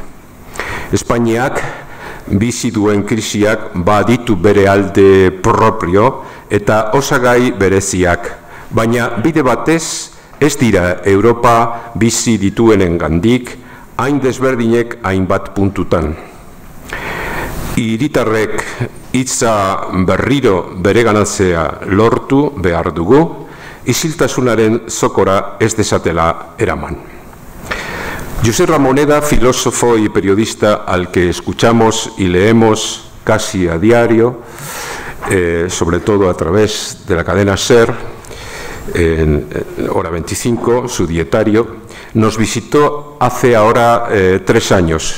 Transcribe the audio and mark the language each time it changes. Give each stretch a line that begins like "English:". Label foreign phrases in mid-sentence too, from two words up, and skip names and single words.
Basque: Espainiak bizi duen krisiak baditu bere alde propio eta osagai bereziak, baina bide batez ez dira Europa bizi dituenengandik hain desberdinek hainbat puntutan. Hiritarrek hitza berriro bereganatzea lortu behar dugu, isiltasunaren zokora ez desatela eraman.
Spanish: José Ramoneda, filósofo y periodista al que escuchamos y leemos casi a diario, sobre todo a través de la cadena SER, en Hora 25, su dietario, nos visitó hace ahora 3 años.